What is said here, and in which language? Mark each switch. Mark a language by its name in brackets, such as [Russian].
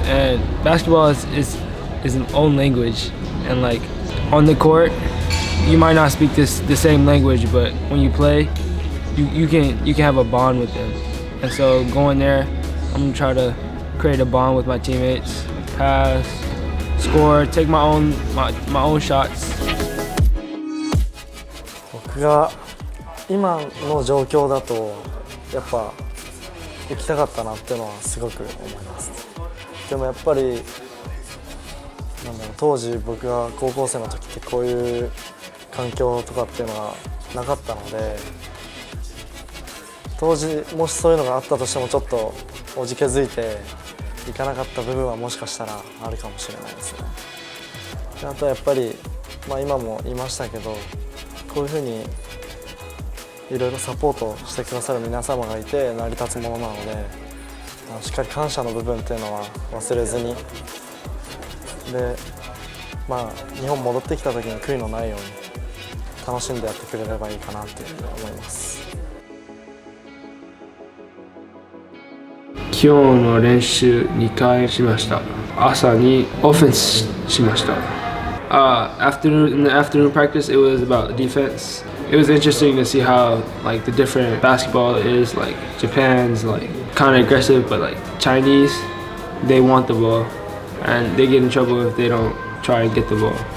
[English] And basketball is an own language, and like on the court, you might not speak the same language, but when you play, you can have a bond with them. And so going there, I'm gonna try to create a bond with my teammates, pass, score, take my own shots. [Japanese] 僕が今の状況だとやっぱ行きたかったなっていうのはすごく思います。でもやっぱり当時僕が高校生の時ってこういう環境とかっていうのはなかったので、当時もしそういうのがあったとしてもちょっとおじけづいていかなかった部分はもしかしたらあるかもしれないですね。あとはやっぱり、今も言いましたけど、こういうふうにいろいろサポートしてくださる皆様がいて成り立つものなので、しっかり感謝の部分っていうのは忘れずに、で、日本戻ってきた時に悔いのないように楽しんでやってくれればいいかなというふうに思います。今日の練習2回しました。朝にオフェンスしました。 [English] In the afternoon practice, it was about defense. It was interesting to see how like the different basketball is. Like Japan's like kind of aggressive, but like Chinese, they want the ball, and they get in trouble if they don't try and get the ball.